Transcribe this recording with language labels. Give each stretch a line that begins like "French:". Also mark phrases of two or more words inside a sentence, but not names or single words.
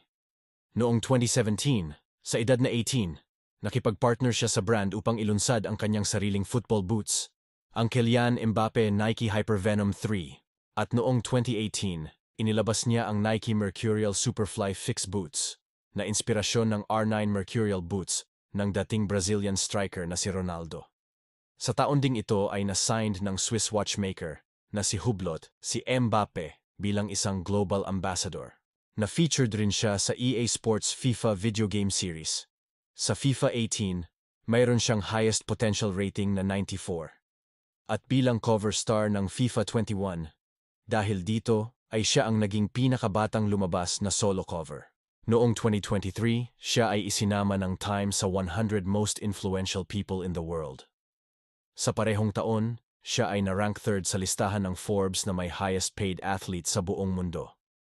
Filipino: Noong 2017, sa edad na 18, nakipag-partner siya sa brand upang ilunsad ang kanyang sariling
English: football boots,
Filipino: ang Kylian Mbappe Nike Hypervenom 3. At noong 2018, inilabas niya ang Nike Mercurial Superfly Fix Boots na inspirasyon ng R9 Mercurial boots ng dating
English: Brazilian striker
Filipino: na si Ronaldo. Sa taon ding ito ay na-signed ng
English: Swiss watchmaker
Filipino: na si Hublot, si Mbappe bilang isang
English: global ambassador.
Filipino: Na-featured rin siya sa EA Sports FIFA
English: video game series.
Filipino: Sa FIFA 18, mayroon siyang
English: highest potential rating
Filipino: na 94. At bilang
English: cover star
Filipino: ng FIFA 21, dahil dito ay siya ang naging pinakabatang lumabas na
English: solo cover.
Filipino: Noong 2023, siya ay isinama ng Time sa 100
English: most influential people in the world.
Filipino: Sa parehong taon, siya ay na-rank 3rd sa listahan ng Forbes na may
English: highest paid athlete
Filipino: sa buong mundo.